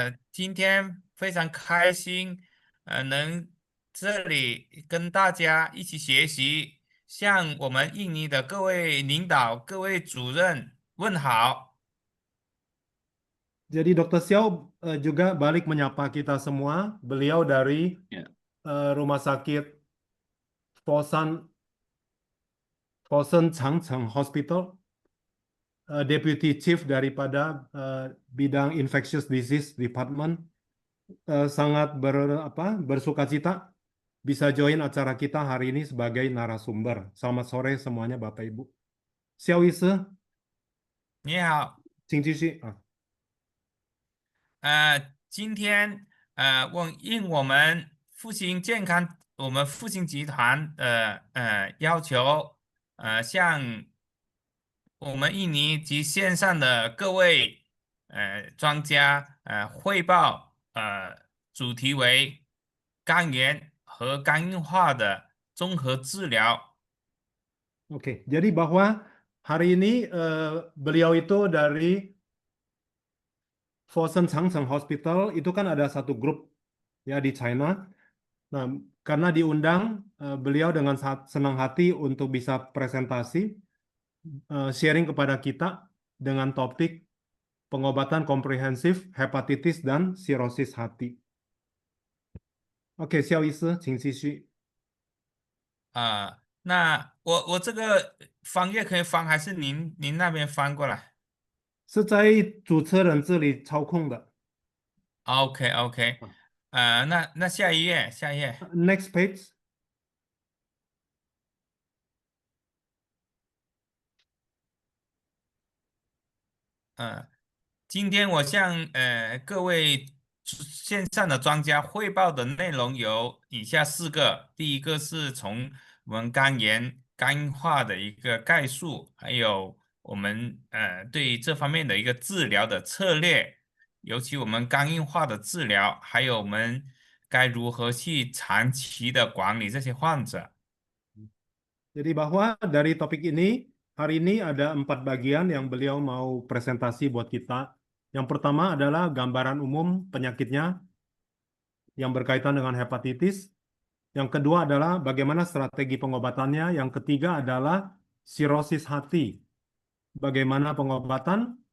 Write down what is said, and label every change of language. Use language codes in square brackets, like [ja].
[zh] 今天非常开心，能这里跟大家一起学习，向我们印尼的各位领导、各位主任问好。 [id] jadi Dokter Xiao juga balik menyapa kita semua. Beliau dari Ya. Rumah Sakit Fosan Fosen Changcheng Hospital, [en] Deputy Chief [id] daripada bidang [en] Infectious Disease Department. [id] Sangat bersukacita bisa join acara kita hari ini sebagai narasumber. Selamat sore semuanya Bapak Ibu. [zh] Xiao Yise, 你好。请继续啊。今天应我们复兴健康，我们复兴集团的要求，向我们印尼及线上的各位专家汇报，主题为肝炎和肝硬化的综合治疗。 [id] Oke, jadi bahwa hari ini beliau itu dari Fosun Changcheng Hospital itu kan ada satu grup ya di China. Nah, karena diundang, beliau dengan sangat senang hati untuk bisa presentasi, sharing kepada kita dengan topik pengobatan komprehensif hepatitis dan sirosis hati. [zh] Oke, Xiao Yise, 请继续。那我这个翻页可以翻，还是您那边翻过来是在主持人这里操控的。？OK OK。 那下一页，下一页。 [en] Next page。 [zh] 嗯，今天我向各位线上的专家汇报的内容有以下四个：第一个是从我们肝炎、肝硬化的一个概述，还有我们对这方面的一个治疗的策略，尤其我们肝硬化的治疗，还有我们该如何去长期的管理这些患者。 [id] Jadi bahwa dari topik ini, hari ini ada 4 bagian yang beliau mau presentasi buat kita. Yang pertama adalah gambaran umum penyakitnya yang berkaitan dengan hepatitis. Yang kedua adalah bagaimana strategi pengobatannya. Yang ketiga adalah sirosis hati, bagaimana pengobatan.